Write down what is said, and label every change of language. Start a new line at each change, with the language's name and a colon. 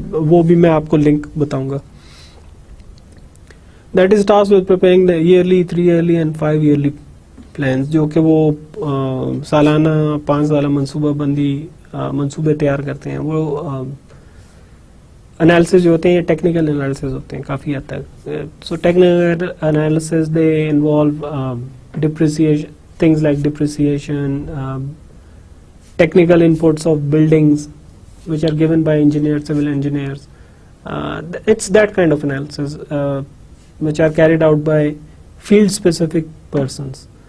Urdu: وہ بھی میں آپ کو لنک بتاؤں گا.
English: That is tasked with preparing the yearly, 3 yearly and 5 yearly plans,
Urdu: جو کہ وہ سالانہ 5 سالہ منصوبہ بندی منصوبے تیار کرتے ہیں. وہ انالیسس جو ہوتے ہیں یہ ٹیکنیکل انالیسس ہوتے ہیں کافی حد تک.
English: So technical analysis they involve depreciation, things like depreciation, technical inputs of buildings which are given by engineers, civil engineers. It's that kind of analysis which are carried out by field specific persons